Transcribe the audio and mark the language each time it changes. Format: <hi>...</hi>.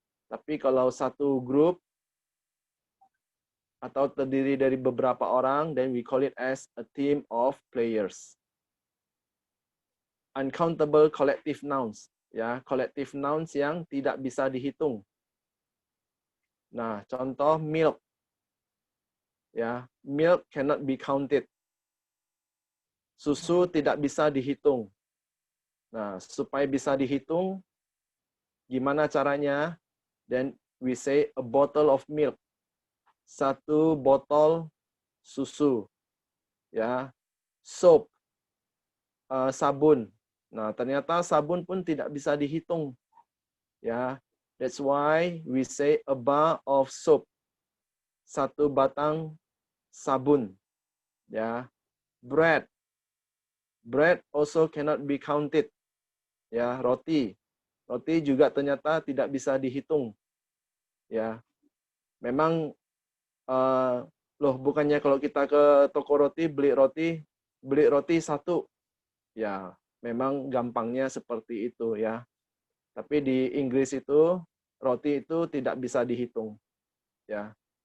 <id>Tapi kalau satu grup atau terdiri dari beberapa orang,</id> <en>then we call it as a team of players.</en> <id>Uncountable collective nouns, ya, collective nouns yang tidak bisa dihitung. Nah, contoh milk.</id> <en>Ya, milk cannot be counted.</en> <id>Susu tidak bisa dihitung. Nah, supaya bisa dihitung, gimana caranya?</id> <en>Then we say a bottle of milk.</en> <id>Satu botol susu. Ya, soap, sabun. Nah, ternyata sabun pun tidak bisa dihitung.</id> <en>Ya, that's why we say a bar of soap.</en> <id>Satu batang sabun. Ya, bread.</id> <en>Bread also cannot be counted.</en> <id>Ya, roti. Roti juga ternyata tidak bisa dihitung. Ya, memang loh bukannya kalau kita ke toko roti beli roti satu. Ya, memang gampangnya seperti itu ya. Tapi di Inggris itu roti itu tidak bisa dihitung. Ya.</id>